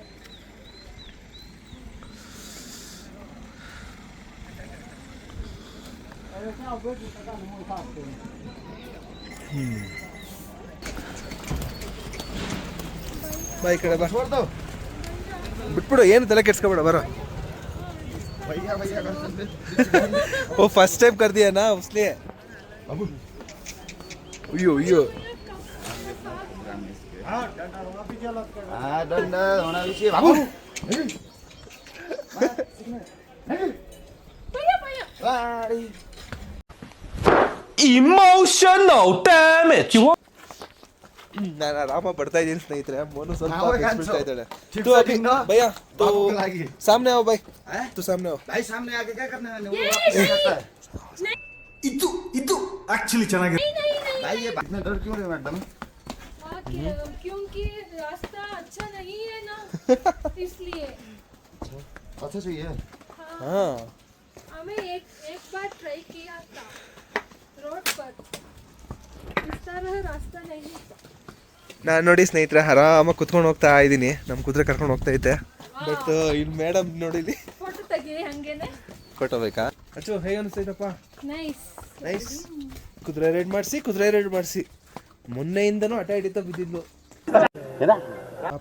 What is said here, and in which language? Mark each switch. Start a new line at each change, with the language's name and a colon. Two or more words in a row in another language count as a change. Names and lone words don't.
Kannada: ಬಾ ಈ ಕಡೆ ಬಾ, ಬಿಟ್ಬಿಡು, ಏನು ತಲೆ ಕೆಡ್ಸ್ಕೊಬೇಡ, ಬರೋ.
Hindi: ಓ
English: first time
Hindi: कर दिया ना उसने. अयो अयो
English: Emotional damage.
Kannada: ನಾನು ಆರಾಮ ಬರ್ತಾ ಇದ್ದೀನಿ ಸ್ನೇಹಿತರೆ. ಮೋನು ಸ್ವಲ್ಪ ಬಿಡ್ತಾ ಇದ್ದಾಳೆ.
Hindi: ಭಯ್ಯ तो सामने आओ भाई, तू सामने आओ भाई. सामने आके क्या करने वाले हो?
Kannada: इतु एक्चुअली ಚೆನ್ನಾಗಿದೆ भाई.
Hindi: ये इतना डर क्यों रहे मैडम? क्योंकि रास्ता अच्छा नहीं है ना, इसलिए. अच्छा चाहिए. हाँ, हमें एक बार ट्राई किया था रोड पर, इस तरह रास्ता नहीं.
Kannada: ನಾನು ನೋಡಿ ಸ್ನೇಹಿತರೆ ಆರಾಮಾಗಿ ಕುತ್ಕೊಂಡು ಹೋಗ್ತಾ ಇದ್ದೀನಿ. ನಮ್ಮ ಕುದುರೆ ಕರ್ಕೊಂಡು ಹೋಗ್ತಾ ಇದ್ದೆ. ಬಟ್ ಇಲ್ಲಿ ಮೇಡಮ್ ನೋಡಿಲಿ, ಫೋಟೋ ತೆಗಿ ಹಂಗೇನೆ. ಫೋಟೋ ಬೇಕಾ? ಅಚ್ಚು ಹೇಗೆ ಅನಿಸ್ತೈತಪ್ಪ? ನೈಸ್ ನೈಸ್. ಕುದುರೆ ರೈಡ್ ಮಾಡಿಸಿ ಮೊನ್ನೆಯಿಂದನೂ ಹಠ ಹಿಡಿತಾ ಬಿದ್ದಿದ್ಲು ಪಾಪ.